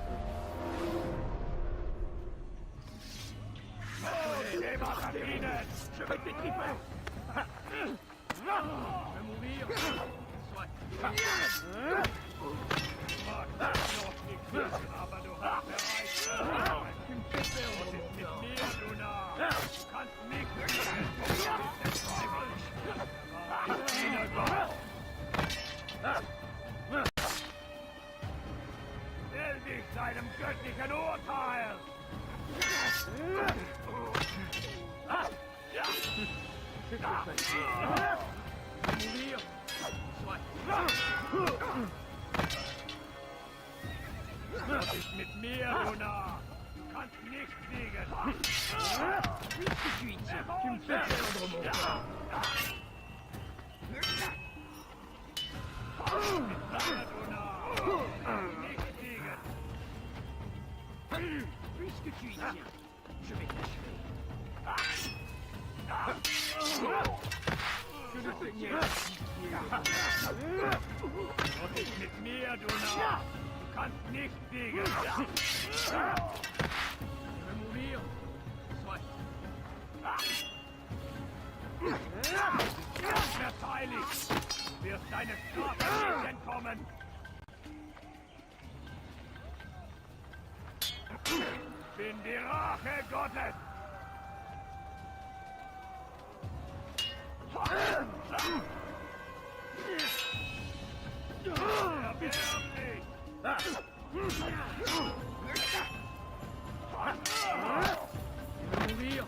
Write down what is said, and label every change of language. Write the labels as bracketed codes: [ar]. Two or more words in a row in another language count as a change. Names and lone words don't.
[fr] Je vais t'étriper. Je vais mourir. Soit. Tu me fais perdre mon temps. [de] Stell dich deinem göttlichen Urteil! [fr] Mourir. Soit. [de] Was ist mit mir, Luna? Du kannst nicht siegen! [fr] Tu me fais perdre mon temps. Puisque tu y tiens, je vais t'achever. Que le Seigneur. [de] Was ist mit mir, Luna? Du kannst nicht siegen! [fr] Je vais mourir. Soit. [de] Verteidigt! Du wirst deine Strafe nicht entkommen! Bin die Rache Gottes! [fr] Je vais mourir.